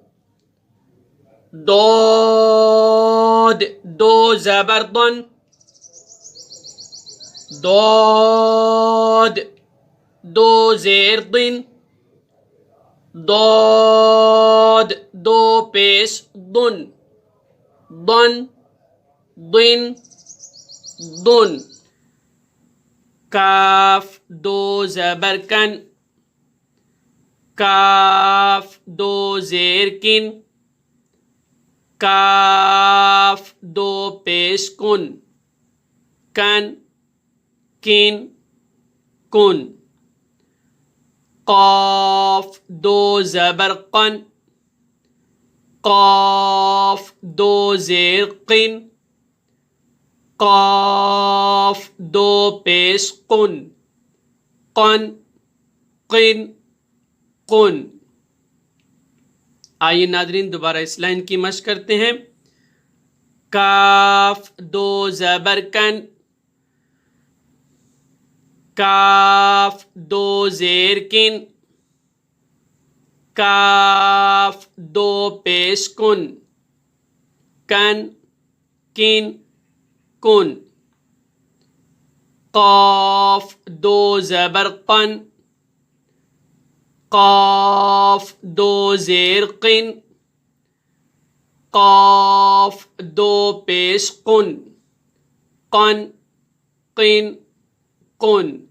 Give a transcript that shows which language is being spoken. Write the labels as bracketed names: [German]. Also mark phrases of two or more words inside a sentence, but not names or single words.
[Urdu] ضاد دو زبر ضن، ضاد دو زیر ضن، ضاد دو پیش ضن، ضن ضن ضن. کاف دو زبر کن، کاف دو زیر کن، کاف دو پیش کن، کن کن کن. قاف دو زبر قن، قاف دو زیر قن، قاف دو پیش قن، قن قن قن. آئیے ناظرین دوبارہ اس لائن کی مشق کرتے ہیں. کاف دو زبر کن، کاف دو زیر کن، کاف دو پیش کن، کن کن کن. قاف دو زبر قن، قاف دو زیر قن، قاف دو پیش قن، قن قن قن.